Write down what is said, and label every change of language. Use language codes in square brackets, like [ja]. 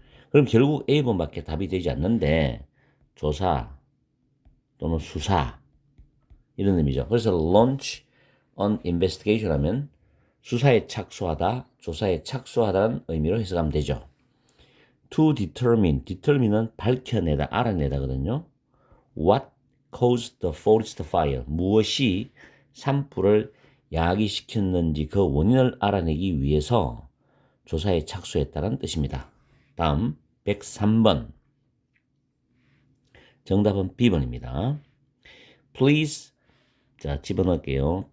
[ko] 그럼 결국 A번밖에 답이 되지 않는데 조사 또는 수사 이런 의미죠. 그래서 [en] launch on investigation [ko] 하면 수사에 착수하다, 조사에 착수하다는 의미로 해석하면 되죠. To determine은 밝혀내다, 알아내다거든요. [en] What caused the forest fire? [ko] 무엇이 산불을 야기시켰는지 그 원인을 알아내기 위해서 조사에 착수했다는 뜻입니다. 다음 103번. 정답은 B번입니다. Please, 자 집어넣을게요.